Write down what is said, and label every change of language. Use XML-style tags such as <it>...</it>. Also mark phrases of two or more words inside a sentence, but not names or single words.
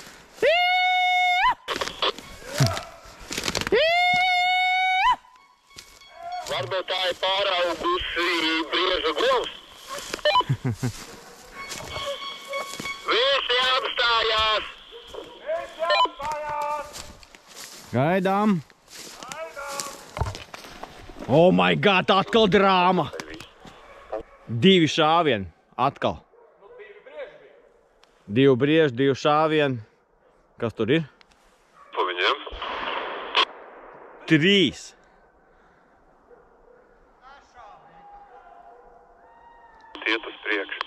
<lv>Varbūt tā ir pāraugusi brieža govs. Visi apstājās! Gaidām!</lv> <en>Oh my God,</en> <lv>atkal drāma! 2 šāvieni, atkal. 2 brieži, 2 šāvieni. Kas tur ir? Pa viņiem? 3. Iet uz priekšu.</lv>